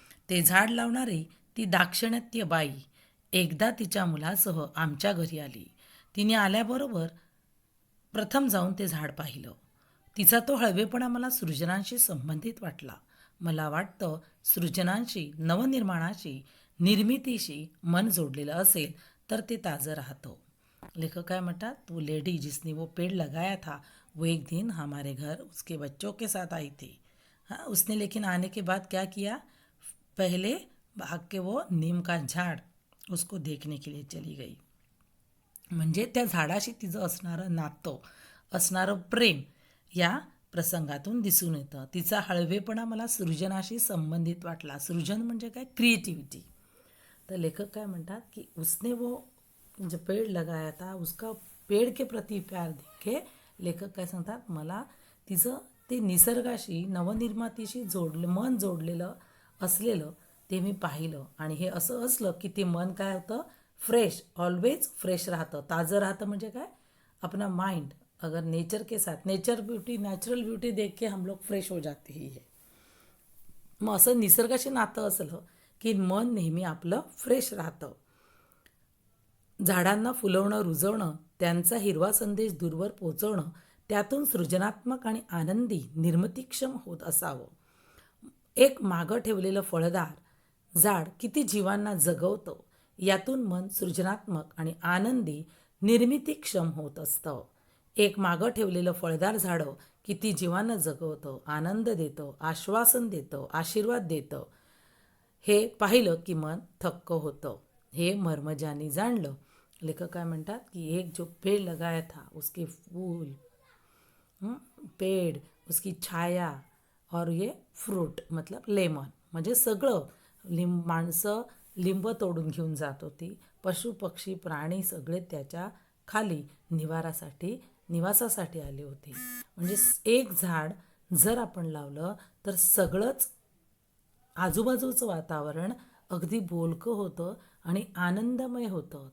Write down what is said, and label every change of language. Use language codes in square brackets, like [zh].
[mr] ते झाड लावणारी ती दाक्षिणात्य बाई एकदा तिच्या मुलासह आमच्या घरी आली. तिने आल्याबरोबर प्रथम जाऊन ते झाड पाहिलं. तिचा तो हळवेपणा मला सृजनांशी संबंधित वाटला. मला वाटतं सृजनांशी, नवनिर्माणाशी, निर्मितीशी मन जोडलेलं असेल तर ते ताजं राहतं. लेखक काय म्हणतात, [hi] वो लेडी जिसने वो पेड़ लगाया था वो एक दिन हमारे घर उसके बच्चों के साथ आई थी. हाँ, उसने लेकिन आने के बाद क्या किया, पहले भाग के वो नीम का झाड़ उसको देखने के लिए चली गई. [mr] म्हणजे त्या झाडाशी तिचं असणारं नातं, असणारं प्रेम या प्रसंगातून दिसून येतं. तिचा हळवेपणा मला सृजनाशी संबंधित वाटला. सृजन म्हणजे काय, क्रिएटिव्हिटी. तर लेखक काय म्हणतात की [hi] उसने वो जो पेड़ लगाया था उसका पेड़ के प्रति प्यार देखे. [mr] लेखक काय सांगतात, मला तिचं ते निसर्गाशी, नवनिर्मातीशी मन जोडलेलं असलेलं ते मी पाहिलं. आणि हे असं असलं की ते मन काय होतं, फ्रेश, ऑलवेज फ्रेश राहतं, ताजं राहतं. म्हणजे काय, [hi] अपना माइंड अगर नेचर के साथ, नेचुरल ब्यूटी देख के हम लोग फ्रेश हो जाते ही है. [mr] मग असं निसर्गाशी नातं असलं की मन नेहमी आपलं फ्रेश राहतं. झाडांना फुलवणं, रुजवणं, त्यांचा हिरवा संदेश दूरवर पोचवणं, त्यातून सृजनात्मक आणि आनंदी, निर्मितीक्षम होत असावं. एक मागं ठेवलेलं फळदार झाड किती जीवांना जगवतं, यातून मन सृजनात्मक आणि आनंदी, निर्मितीक्षम होत असतं. एक मागं ठेवलेलं फळदार झाडं किती जीवांना जगवतं, आनंद देतं, आश्वासन देतं, आशीर्वाद देतं, हे पाहिलं की मन थक्क होतं. हे मर्म ज्यांनी जाणलं. लेखक काय म्हणतात की [hi] एक जो पेड़ लगाया था उसके फूल, पेड़ उसकी छाया और ये फ्रूट मतलब लेमन, [mr] म्हणजे सगळं माणसं लिंब तोडून घेऊन जात होती. पशु पक्षी प्राणी सगळे त्याच्या खाली निवासासाठी आले होते. म्हणजे एक झाड जर आपण लावलं तर सगळंच आजूबाजूचं वातावरण अगदी बोलकं होतं आणि आनंदमय होतं.